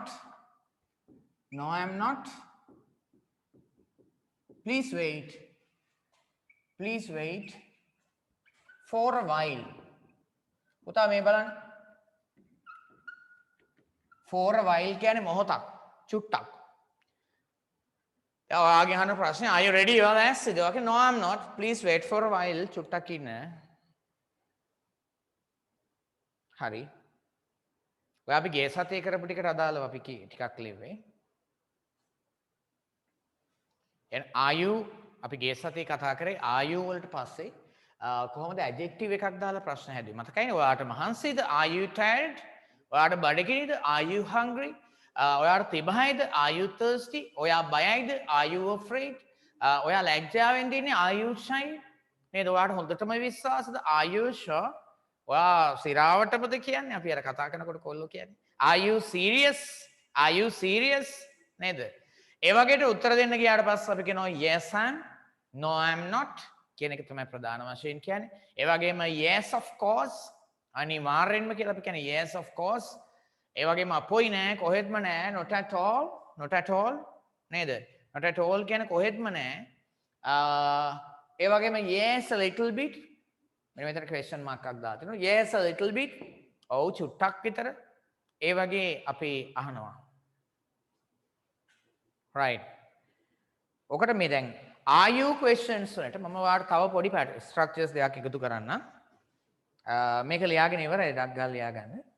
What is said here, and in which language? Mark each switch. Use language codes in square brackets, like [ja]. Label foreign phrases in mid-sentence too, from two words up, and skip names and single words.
[en] No I am not. Please wait. Please wait for a while. [si] පුතා මේ බලන්න. [en] For a while [si] කියන්නේ මොහොතක්. චුට්ටක්. දැන් ඔයාගේ අහන ප්‍රශ්නේ [en] are you ready? [si] ඔයා ලෑස්තිද? ඔයා [en] no I am not. Please wait for a while. [si] චුට්ටක් ඉන්න. හරි. ඔය අපි ගේ සතියේ කරපු ටිකට අදාළව අපි ටිකක් ලිව්වේ. [en] are you [si] අපි ගේ සතියේ කතා කරේ [en] are you [si] වලට පස්සේ කොහොමද adjective එකක් දාලා ප්‍රශ්න හැදුවේ? මතකයිනේ ඔයාට මහන්සිද? [en] Are you tired? [si] ඔයාට බඩගිනිද? [en] Are you hungry? [si] ඔයාට තිබහයිද? [en] Are you thirsty? [si] ඔයා බයයිද? [en] Are you afraid? [si] ඔයා ලැජ්ජාවෙන්ද ඉන්නේ? [en] Are you shy? [si] නේද? ඔයාට හොඳටම විශ්වාසද? [en] Are you sure? [si] ඔයා සිරාවටමද කියන්නේ? අපි අර කතා කරනකොට කොල්ලෝ කියන්නේ. [en] Are you serious? Are you serious? [si] නේද? ඒ වගේට උත්තර දෙන්න ගියාට පස්සේ අපි කියනවා [en] yes I am, no I am not [si] කියන එක තමයි ප්‍රධාන වශයෙන් කියන්නේ. ඒ වගේම [en] yes of course [si] අනිවාර්යෙන්ම කියලා අපි කියන්නේ [en] yes of course. [si] ඒ වගේම අපොයි නෑ කොහෙත්ම නෑ [en] not at all, not at all [si] නේද? [en] not at all [si] කියන්නේ කොහෙත්ම නෑ. ඒ වගේම [en] yes a little bit [si] මෙන්න මෙතන [en] question mark [si] එකක් දාලා තිනවා. [en] yes a little bit [si] ඔව් චුට්ටක් විතර. ඒ වගේ අපි අහනවා. right. ඔකට මේ දැන් [en] are you questions [si] වලට මම ඔයාලට තව පොඩි ස්ට්‍රක්චර්ස් දෙකක් එකතු කරන්න. මේක ලියාගෙන ඉවරයි ඩක් ගාලා ලියා ගන්න.